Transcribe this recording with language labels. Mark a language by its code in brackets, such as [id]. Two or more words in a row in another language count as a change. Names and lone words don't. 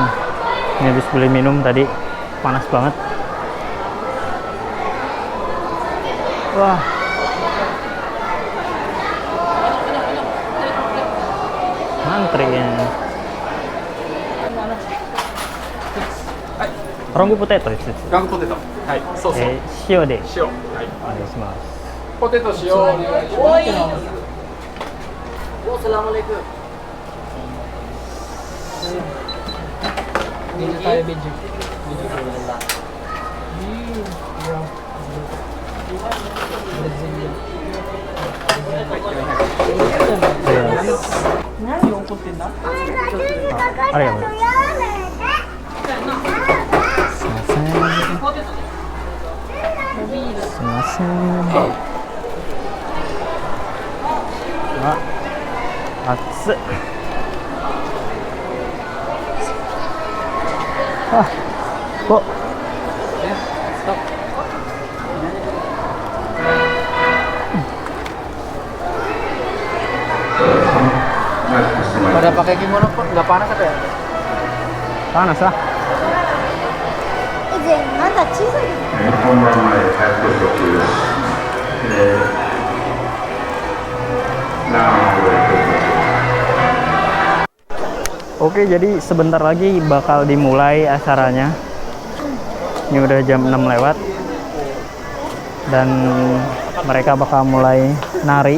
[id] Ini habis beli minum tadi, panas banget. Wah, antri ya. [ja] Rongu potatoです。ガンポテト。はい、そうそう。塩で塩。はい。お願いします。ポテト塩お願いします。 [tl] Assalamualaikum. Video tayo, video. Video ko lang. Yung kunti na? [ja] ありがとうございます。すいません。すいません。あ、熱っ。あ、お。 [id] Pada pakai kimono pun nggak panas apa ya? Panas lah. [ja] まだ小さい。本番前帰ってる途中です。 [id] Oke, jadi sebentar lagi bakal dimulai acaranya. Ini udah jam 6 lewat. Dan mereka bakal mulai nari.